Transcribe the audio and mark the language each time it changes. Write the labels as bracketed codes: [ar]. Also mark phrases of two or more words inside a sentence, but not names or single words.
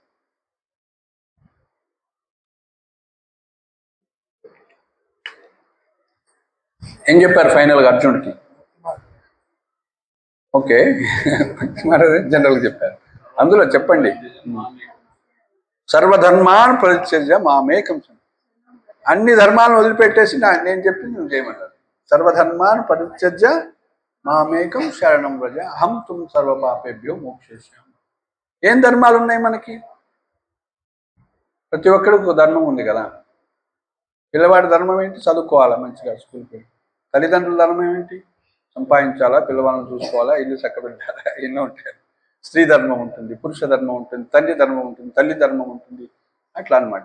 [te] ఏం చెప్పారు ఫైనల్గా అర్జునుడికి? ఓకే, జనరల్గా చెప్పారు. అందులో చెప్పండి, [sa] సర్వధర్మాన్ పరిత్యజ్య మామేకం. [te] అన్ని ధర్మాలను వదిలిపెట్టేసి నేను చెప్పింది నువ్వు చేయమంటారు. [sa] సర్వధర్మాన్ పరిత్యజ్య మామేకం శరణం వ్రజ అహం తుమ్ సర్వపాపేభ్యో మోక్షయిష్యామి. [te] ఏం ధర్మాలు ఉన్నాయి మనకి? ప్రతి ఒక్కరికి ఒక ధర్మం ఉంది కదా. పిల్లవాడి ధర్మం ఏంటి? చదువుకోవాలా, మంచిగా స్కూల్కి వెళ్ళి. తల్లిదండ్రుల ధర్మం ఏంటి? సంపాదించాలా, పిల్లవాళ్ళని చూసుకోవాలా, ఇల్లు చక్కబెట్టాలా, ఎన్నో ఉంటాయి. స్త్రీ ధర్మం ఉంటుంది, పురుష ధర్మం ఉంటుంది, తండ్రి ధర్మం ఉంటుంది, తల్లి ధర్మం ఉంటుంది, అట్లా అనమాట.